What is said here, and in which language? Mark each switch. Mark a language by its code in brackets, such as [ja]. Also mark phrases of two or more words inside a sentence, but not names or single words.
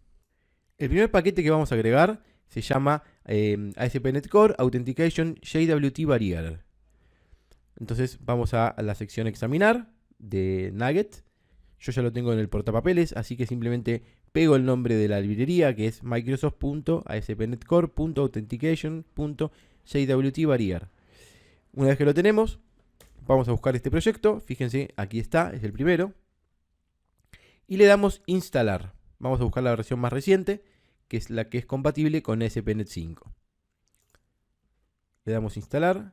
[es] El primer paquete que vamos a agregar se llama ASP.NET Core Authentication JWT Barrier. Entonces vamos a la sección examinar de Nugget. Yo ya lo tengo en el portapapeles, así que simplemente pego el nombre de la librería que es microsoft.aspnetcore.authentication.jwt-barrier. Una vez que lo tenemos, vamos a buscar este proyecto. Fíjense, aquí está, es el primero. Y le damos instalar. Vamos a buscar la versión más reciente, que es la que es compatible con ASP.NET 5. Le damos instalar.